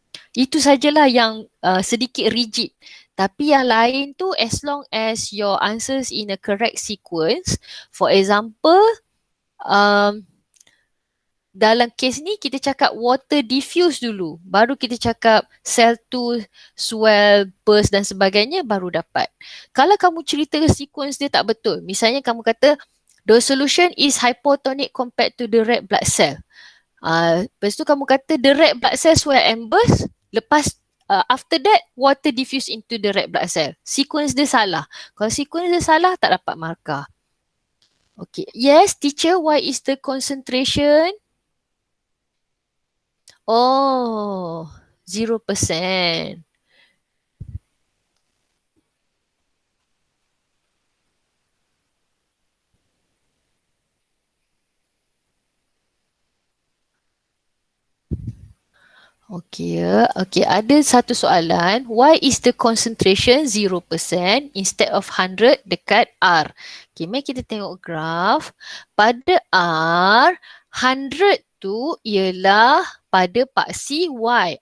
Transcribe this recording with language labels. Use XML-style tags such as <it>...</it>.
<ms>Itu sajalah yang sedikit rigid. Tapi yang lain tu</ms> <en>as long as your answers in a correct sequence. For example,</en> <ms>dalam kes ni kita cakap</ms> <en>water diffuse</en> <ms>dulu. Baru kita cakap cell 2,</ms> <en>swell, burst</en> <ms>dan sebagainya baru dapat. Kalau kamu cerita sequence dia tak betul. Misalnya kamu kata</ms> <en>the solution is hypotonic compared to the red blood cell.</en> <ms>Lepas tu kamu kata</ms> <en>the red blood cell swell and burst.</en> <ms>Lepas</ms> <en>after that water diffuse into the red blood cell.</en> <ms>Sequence dia salah. Kalau sequence dia salah tak dapat markah. Okay.</ms> <en>Yes, teacher, why is the concentration? Oh, 0%. Okay,</en> <ms>ada satu soalan.</ms> <en>Why is the concentration 0% instead of 100</en> <ms>dekat</ms> <en>R?</en> <ms>Okay, mari kita tengok graf. Pada R, 100 tu ialah pada paksi Y.</ms>